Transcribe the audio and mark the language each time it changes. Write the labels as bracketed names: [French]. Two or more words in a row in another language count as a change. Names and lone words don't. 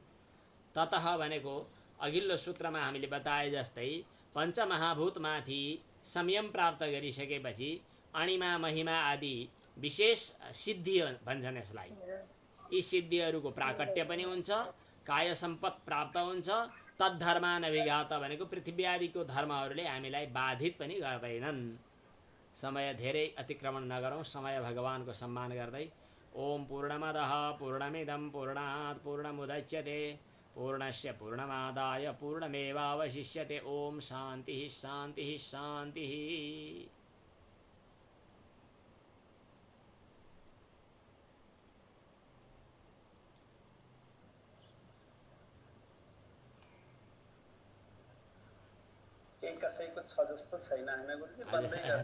[Nepali] ततः भनेको अघिल्लो सूत्रमा हामीले बताए जस्तै पञ्चमहाभूतमाथि संयम प्राप्त गरिसकेपछि अणिमा महिमा आदि विशेष सिद्धि भन्छन् यसलाई। यी सिद्धिहरूको प्राकट्य पनि हुन्छ, काय सम्पत् प्राप्त हुन्छ। [Sanskrit] तद्धर्मान अभिघात [Nepali] भनेको पृथ्वी आदिको धर्महरूले हामीलाई बाधित पनि गर्दैनन्। समय धेरै अतिक्रमण नगरौँ, समय भगवानको सम्मान गर्दै। [Sanskrit] ओम पूर्णमदः पूर्णमिदं पूर्णात् पूर्णमुदच्यते पूर्णस्य पूर्णमादाय पूर्णमेवावशिष्यते। ओम शान्तिः शान्तिः शान्तिः। [Nepali] कसैको छ जस्तो छैन हैन गुरुजी, बन्दै गयो।